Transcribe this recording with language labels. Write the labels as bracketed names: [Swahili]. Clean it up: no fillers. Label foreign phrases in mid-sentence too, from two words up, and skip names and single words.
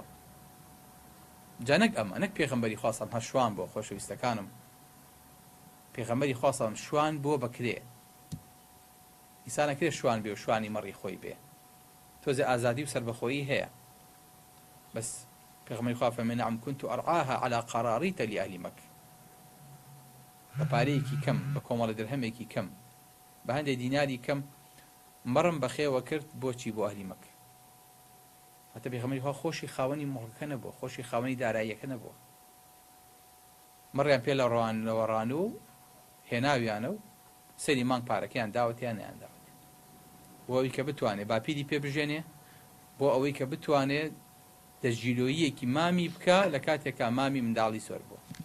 [Central Kurdish] جا نەک ئەمە، نەک پێغەمبەری خوا سەڵ هەر شوان بۆ خۆشەویستەکانم. پێغەمبەری خوا سەڵ شوان بۆ بەکرێ. ئینسانەکرێ شوان بێ و شوانی مەڕی خۆی بێ. تۆزێ ئازادی و سەربەخۆیی هەیە. بەس پێغەمبەری خوا فەرمێ [Arabic] نەعەم كنت أرعاها على قراريط لأهل مكة. [Central Kurdish] بە پارەیەکی کەم، بە کۆمەڵە درهەمێکی کەم، بە هەندێک دیناری کەم مەڕم بەخێوە کرد بۆچی بۆ ئەهلی مەکە. هەتا پێغەمبەری خوا خۆشی خاوەنی مڵکەکە نەبووە، خۆشی خاوەنی داراییەکە نەبووە. مەڕیان پێ لە ڕۆوان و هێناویانە و سەری مانگ پارەکەیان داوەتیان نەیانداوەت بۆ ئەوەی کە بتوانێت باپیری پێ بژێنێ، بۆ ئەوەی کە بتوانێت دەستگیرۆییەکی مامی بکە لە کاتێکا مامی منداڵی سۆر بووە.